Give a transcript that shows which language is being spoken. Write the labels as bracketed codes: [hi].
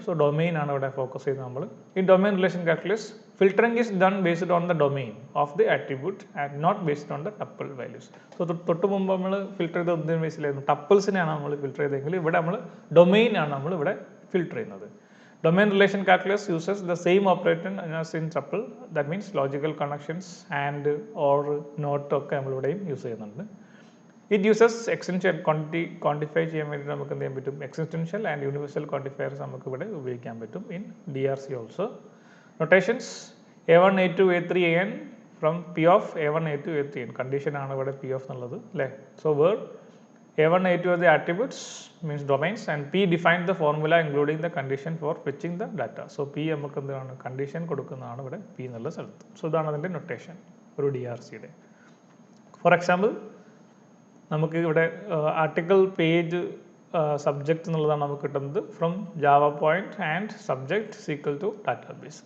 [ml] So domain ആണ് ഇവിടെ focus ചെയ്യുന്നത് നമ്മൾ. [en] ഈ domain relation calculation filtering is done based on the domain of the attribute and not based on the tuple values. [ml] So തൊട്ട് മുമ്പ് നമ്മൾ ഫിൽറ്റർ ചെയ്ത് എന്തിനു ബേസിലായിരുന്നു, ടപ്പിൾസിനെയാണ് നമ്മൾ ഫിൽറ്റർ ചെയ്തെങ്കിൽ ഇവിടെ നമ്മൾ ഡൊമൈൻ ആണ് നമ്മൾ ഇവിടെ ഫിൽറ്റർ ചെയ്യുന്നത്. [en] Domain relation calculus uses the same operator as in tuple. That means logical connections and or not [ml] ഒക്കെ നമ്മളിവിടെയും യൂസ് ചെയ്യുന്നുണ്ട്. ഇറ്റ് യൂസസ് എക്സ്റ്റൻഷ്യൽ ക്വാണ്ടിഫൈ ചെയ്യാൻ വേണ്ടി നമുക്ക് എന്ത് ചെയ്യാൻ പറ്റും, എക്സ്റ്റൻഷ്യൽ ആൻഡ് യൂണിവേഴ്സൽ ക്വാണ്ടിഫയർസ് നമുക്ക് ഇവിടെ ഉപയോഗിക്കാൻ പറ്റും in DRC also. [en] Notations A1 A2 A3 AN from P of A1 A2 A3 AN. [ml] Condition ആണ് ഇവിടെ P of എന്നുള്ളത് അല്ലേ. [en] So where A1 A2 are the attributes means domains and P defines the formula including the condition for fetching the data. [ml] So P നമുക്ക് എന്താണ് condition കൊടുക്കുന്നതാണ് ഇവിടെ P എന്നുള്ള സ്ഥലത്ത്. സോ ഇതാണ് അതിൻ്റെ നൊട്ടേഷൻ ഒരു DRCയുടെ. ഫോർ എക്സാമ്പിൾ നമുക്ക് ഇവിടെ ആർട്ടിക്കിൾ പേജ് സബ്ജക്റ്റ് എന്നുള്ളതാണ് നമുക്ക് കിട്ടുന്നത് from Java point and subject equal to database.